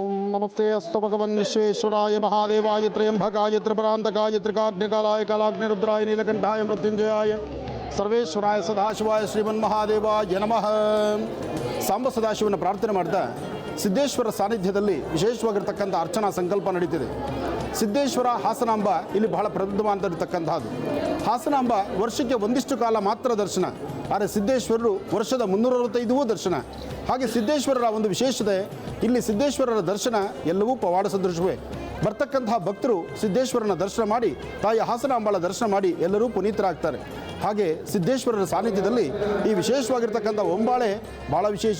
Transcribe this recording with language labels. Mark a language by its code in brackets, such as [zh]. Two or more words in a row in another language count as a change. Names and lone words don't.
[sa] नमस्ते अस्तु भगवन् विश्वेश्वराय महादेवाय त्र्यंबकाय त्रिपुरान्तकाय त्रिकाग्निकालाय कालाग्निरुद्राय नीलकण्ठाय मृत्युञ्जयाय ಸರ್ವೇಶ್ವರಾಯ ಸದಾಶಿವಾಯ ಶ್ರೀಮನ್ಮಹಾದೇವಾಯ ನಮಃ. [kn] ಸಾಂಬ ಸದಾಶಿವನ ಪ್ರಾರ್ಥನೆ ಮಾಡ್ತಾ ಸಿದ್ದೇಶ್ವರ ಸಾನ್ನಿಧ್ಯದಲ್ಲಿ ವಿಶೇಷವಾಗಿರ್ತಕ್ಕಂಥ ಅರ್ಚನಾ ಸಂಕಲ್ಪ ನಡೀತಿದೆ. ಸಿದ್ದೇಶ್ವರ ಹಾಸನಾಂಬ ಇಲ್ಲಿ ಬಹಳ ಪ್ರಸಿದ್ಧವಾಗಿರ್ತಕ್ಕಂಥದ್ದು. ಹಾಸನಾಂಬ ವರ್ಷಕ್ಕೆ ಒಂದಿಷ್ಟು ಕಾಲ ಮಾತ್ರ ದರ್ಶನ, ಆದರೆ ಸಿದ್ದೇಶ್ವರರು ವರ್ಷದ 365 ದರ್ಶನ. ಹಾಗೆ ಸಿದ್ದೇಶ್ವರರ ಒಂದು ವಿಶೇಷತೆ, ಇಲ್ಲಿ ಸಿದ್ದೇಶ್ವರರ ದರ್ಶನ ಎಲ್ಲವೂ ಪವಾಡ ಸದೃಶವೇ. ಬರ್ತಕ್ಕಂತಹ ಭಕ್ತರು ಸಿದ್ದೇಶ್ವರನ ದರ್ಶನ ಮಾಡಿ, ತಾಯಿ ಹಾಸನಾಂಬಳ ದರ್ಶನ ಮಾಡಿ ಎಲ್ಲರೂ ಪುನೀತರಾಗ್ತಾರೆ. ಹಾಗೆ ಸಿದ್ದೇಶ್ವರರ ಸಾನ್ನಿಧ್ಯದಲ್ಲಿ ಈ ವಿಶೇಷವಾಗಿರ್ತಕ್ಕಂಥ ಒಂಬಾಳೆ ಭಾಳ ವಿಶೇಷ.